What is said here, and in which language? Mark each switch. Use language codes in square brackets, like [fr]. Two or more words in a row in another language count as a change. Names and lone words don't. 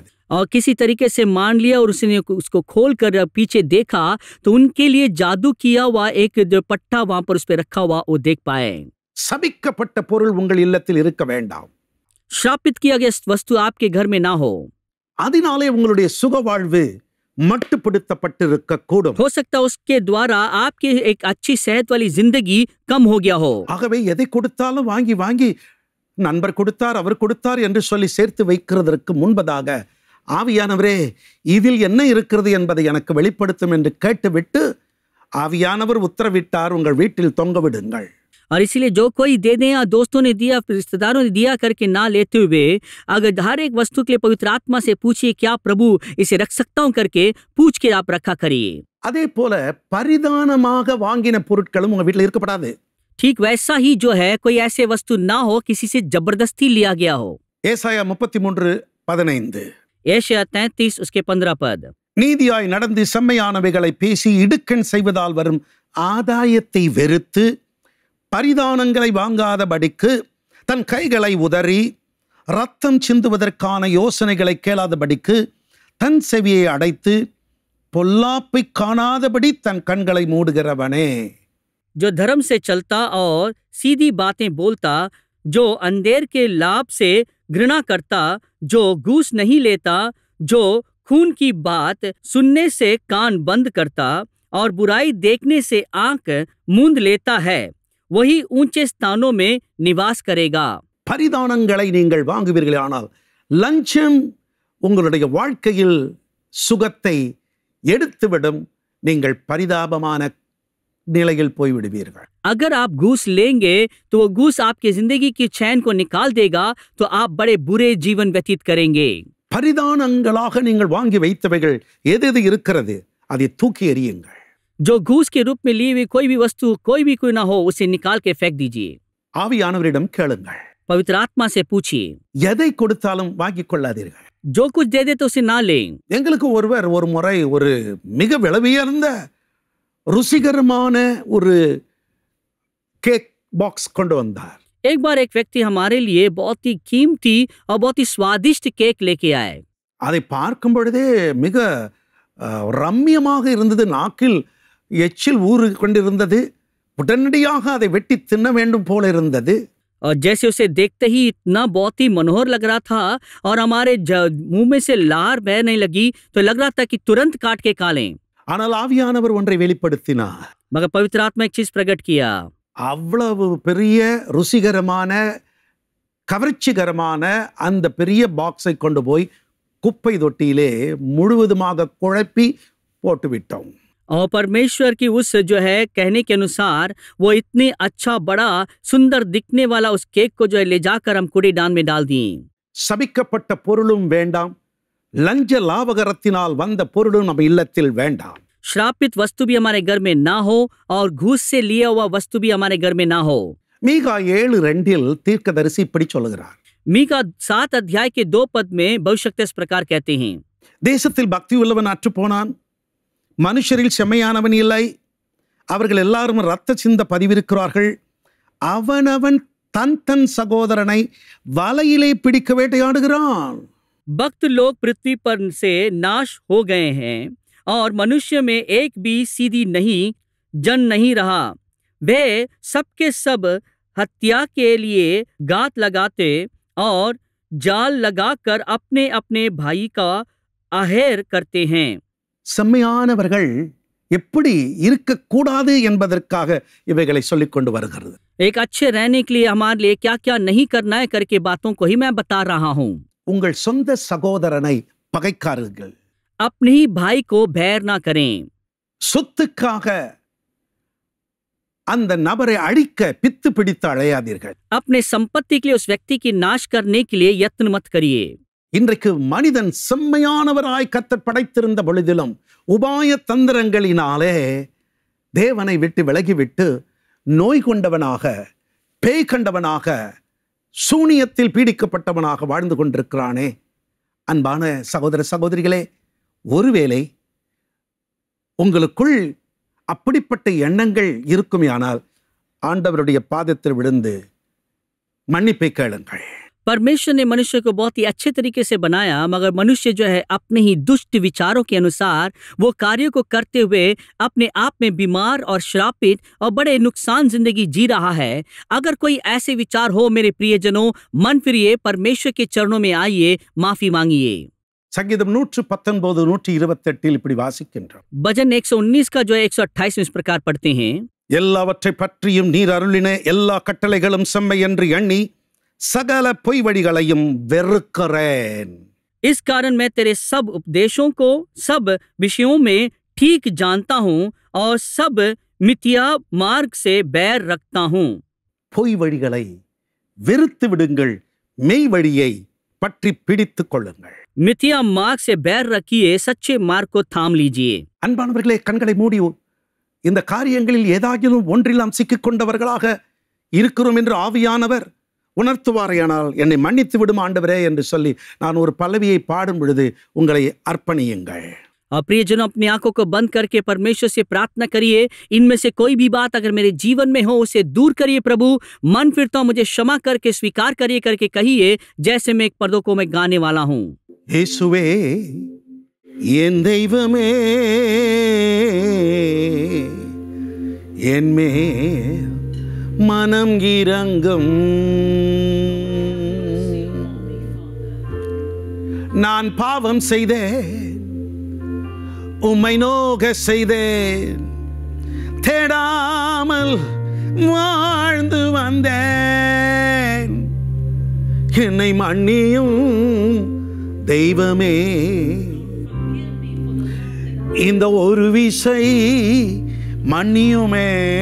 [hi] और किसी तरीके से मान लिया और उसने उसको खोल कर पीछे देखा तो उनके लिए जादू किया हुआ एक जो पट्टा वहां पर उस पर रखा हुआ वो देख पाए। [ta] சபிக்கப்பட்ட பொருள் உங்கள் இல்லத்தில் இருக்க வேண்டாம். [hi] श्रापित किया गया वस्तु आपके घर में ना हो। [ta] அதனாலே உங்களுடைய சுகவாழ்வு மட்டுப்படுத்தப்பட்டிருக்க கூடும். [hi] हो सकता है उसके द्वारा आपकी एक अच्छी सेहत वाली जिंदगी कम हो गया हो। [ta] ஆகவே எதை கொடுத்தாலும் வாங்கி வாங்கி நண்பர் கொடுத்தார், அவர் கொடுத்தார் என்று சொல்லி சேர்த்து வைக்கிறதற்கு முன்பதாக ஆவியானவரே இதில் என்ன இருக்கிறது என்பதை எனக்கு வெளிப்படுத்தும் என்று கேட்டுவிட்டு ஆவியானவர் உத்தரவிட்டார், உங்கள் வீட்டில் தொங்க விடுங்கள். [hi] और इसीलिए जो कोई दे दें या दोस्तों ने दिया, रिश्तेदारों ने दिया करके ना लेते हुए अगर हर एक वस्तु के लिए पवित्र आत्मा से पूछिए क्या प्रभु इसे रख सकता हूं करके पूछ के आप रखा करिए। [ta] அதே போல பரிதானமாக வாங்கின பொருட்களும் உங்க வீட்டில் இருக்கப்படாது. [hi] ठीक वैसा ही जो है कोई ऐसे वस्तु ना हो किसी से जबरदस्ती लिया गया हो। [ta] ஏசாயா 33:15 [hi] एशिया 33 उसके 15 पद। [ta] நீதியாய் நடந்து செம்மையானவைகளை பேசி இடுக்கண் செய்வதால் வரும் ஆதாயத்தை வெறுத்து பரிதானங்களை வாங்காதபடிக்கு தன் கைகளை உதறி ரத்தம் சிந்துவதற்கான யோசனைகளை கேளாதபடிக்கு தன் செவியை அடைத்து பொல்லாப்பை காணாதபடி தன் கண்களை மூடுகிறவனே। [hi] जो धर्म से चलता और सीधी बातें बोलता, जो अंधेर के लाभ से घृणा करता, जो घूस नहीं लेता, जो खून की बात सुनने से कान बंद करता और बुराई देखने से आंख मूंद लेता है, वही ऊंचे स्थानों में निवास करेगा। [ta] பரிதானங்களை நீங்கள் வாங்குவீர்களானால் லஞ்சம் உங்களுடைய வாழ்க்கையில் சுகத்தை எடுத்துவிடும், நீங்கள் பரிதாபமான நிலையில் போய்விடுவீர்கள்। [hi] अगर आप घूस लेंगे तो वो घूस आपकी जिंदगी की चैन को निकाल देगा, तो आप बड़े बुरे जीवन व्यतीत करेंगे। [ta] பரிதானங்களாக நீங்கள் வாங்கி வைத்தவைகள் எது இருக்கிறது அதை தூக்கி எறியுங்கள்। [hi] जो घूस के रूप में लिए हुए कोई भी वस्तु कोई भी कोई ना हो, उसे निकाल के फेंक दीजिए। [ta] ஆவியானவரிடம் கேளுங்கள், [hi] पवित्र आत्मा से पूछिए। [ta] எதை கொடுத்தாலும் வாங்கிக் கொள்ளாதீர்கள்। [hi] जो कुछ दे दे तो उसे ना लें। [ta] எங்களுக்கு ஒருவர் ஒரு முறை ஒரு மிக விலையுயர்ந்த ருசிகரமான ஒரு [en] cake box [ta] கொண்டு வந்தார்। [hi] एक बार एक व्यक्ति हमारे लिए बहुत ही कीमती और बहुत ही स्वादिष्ट केक लेके आए। [ta] அதை பார்க்கும் பொழுதே மிக ரம்மியமாக இருந்தது, நாக்கில் எச்சில் ஊறி கொண்டிருந்தது, உடனடியாக அதை வெட்டி தின்ன வேண்டும் போல இருந்தது। [hi] और जैसे उसे देखते ही इतना बहुत ही मनोहर लग रहा था और हमारे मुंह में से लार बहने लगी, तो लग रहा था कि तुरंत काट के खा लें। [ta] ஆனால் ஆவியானவர் ஒன்றை வெளிப்படுத்தினார்। [hi] मगर पवित्र आत्मा एक चीज प्रकट किया। [ta] அவ்வளவு பெரிய ருசிகரமான கவர்ச்சிகரமான அந்த பெரிய பாக்ஸை கொண்டு போய் குப்பை தொட்டியிலே முழுவதுமாக குழப்பி போட்டுவிட்டோம்। [hi] और परमेश्वर की उस जो है कहने के अनुसार वो इतनी अच्छा बड़ा सुंदर दिखने वाला उस केक को जो है ले जाकर हम कूड़ेदान में डाल दिए। [ta] சபிக்கப்பட்ட பொருளும் வேண்டாம், லஞ்ச லாபகரத்தினால் வந்த பொருளும் நம்ம இல்லத்தில் வேண்டாம்। [hi] श्रापित वस्तु भी हमारे घर में ना हो और घूस से लिया हुआ वस्तु भी हमारे घर में ना हो। [ta] மீகா 7:2 தீர்க்கதரிசி இப்படி சொல்லுகிறார்। [hi] मीका 7 अध्याय के 2 पद में भविष्यवक्ता इस प्रकार कहते हैं, [ta] தேசத்தில் பக்தி உள்ளவன் அற்று போனான், மனுஷரில் செம்மையானவன் இல்லை, அவர்கள் எல்லாரும் இரத்த சிந்த பதிவிருக்கிறார்கள், அவனவன் தன் தன் சகோதரனை வலையிலே பிடிக்க வேட்டையாடுகிறான்। [hi] भक्त लोग पृथ्वी पर से नाश हो गए हैं और मनुष्य में एक भी सीधी नहीं जन नहीं रहा, वे सबके सब हत्या के लिए गात लगाते और जाल लगाकर अपने अपने भाई का आहेर करते हैं। [ta] செம்மையானவர்கள் எப்படி இருக்கக்கூடாது என்பதற்காக இவைகளை சொல்லிக் கொண்டு வருகிறது। [hi] एक अच्छे रहने के लिए हमारे लिए क्या क्या नहीं करना है करके बातों को ही मैं बता रहा हूँ। [ta] உங்கள் சொந்த சகோதரனை பகைக்காருங்கள், [hi] अपने ही भाई को बैर ना करें। [ta] சொத்துக்காக அந்த நபரை அழிக்க பித்து பிடித்து அழையாதீர்கள்। [hi] अपने संपत्ति के लिए उस व्यक्ति की नाश करने के लिए यत्न मत करिए। [ta] இன்றைக்கு மனிதன் செம்மையானவராய் கர்த்தர் படைத்திருந்த பொழுதிலும் உபாய தந்திரங்களினாலே தேவனை விட்டு விலகிவிட்டு நோய் கொண்டவனாக, பேய் கண்டவனாக, சூனியத்தில் பீடிக்கப்பட்டவனாக வாழ்ந்து கொண்டிருக்கிறானே। அன்பான சகோதர சகோதரிகளே, ஒருவேளை உங்களுக்குள் அப்படிப்பட்ட எண்ணங்கள் இருக்குமேயானால் ஆண்டவருடைய பாதத்தில் விழுந்து மன்னிப்பை கேளுங்கள்। [hi] परमेश्वर ने मनुष्य को बहुत ही अच्छे तरीके से बनाया, मगर मनुष्य जो है अपने ही दुष्ट विचारों के अनुसार वो कार्यों को करते हुए अपने आप में बीमार और श्रापित और बड़े नुकसान जिंदगी जी रहा है। अगर कोई ऐसे विचार हो मेरे प्रियजनों, मन फिरिए, परमेश्वर के चरणों में आइए, माफी मांगिए। [ta] சங்கீதம் 119 128 இப்படி வாசிக்கின்றோம்। [hi] भजन 119 का जो है 128 में इस प्रकार पढ़ते हैं, [ta] எல்லாவற்றை பற்றியும் நீர் அருளின எல்லா கட்டளைகளும் செம்மை என்று எண்ணி சகல பொய் வழிகளையும் வெறுக்கிறேன்। [hi] इस कारण मैं तेरे सब उपदेशों को सब विषयों में ठीक जानता हूँ और सब मिथ्या मार्ग से बैर रखता हूँ। [ta] பொய் வழிகளை வெறுத்து விடுங்கள், மெய் வழியை பற்றி பிடித்துக் கொள்ளுங்கள்। [hi] मिथ्या मार्ग से बैर रखिए, सच्चे मार्ग को थाम लीजिए। [ta] அன்பானவர்களே, கண்களை மூடி இந்த காரியங்களில் ஏதாகிலும் ஒன்றில் நாம் சிக்கிக் கொண்டவர்களாக இருக்கிறோம் என்று ஆவியானவர் உணர்த்துவாரையானால் என்னை மன்னித்து விடும் ஆண்டவரே என்று சொல்லி நான் ஒரு பல்லவியை பாடும் பொழுது உங்களை அர்ப்பணியுங்கள். [hi] और प्रियजनों, अपनी आंखों को बंद करके परमेश्वर से प्रार्थना करिए, इनमें से कोई भी बात अगर मेरे जीवन में हो उसे दूर करिए प्रभु, मन फिरता हूं मुझे क्षमा करके स्वीकार करिए करके कहिए, जैसे मैं एक पर्दों को मैं गाने वाला हूं. [ta] இயேசுவே என் தெய்வமே என்மே மனம் இரங்கும், நான் பாவம் செய்தேன், உம்மை நோக செய்தேன், தேடாமல் வாழ்ந்து வந்தேன், என்னை மன்னியும் தெய்வமே, இந்த ஒரு விசை மன்னியுமே.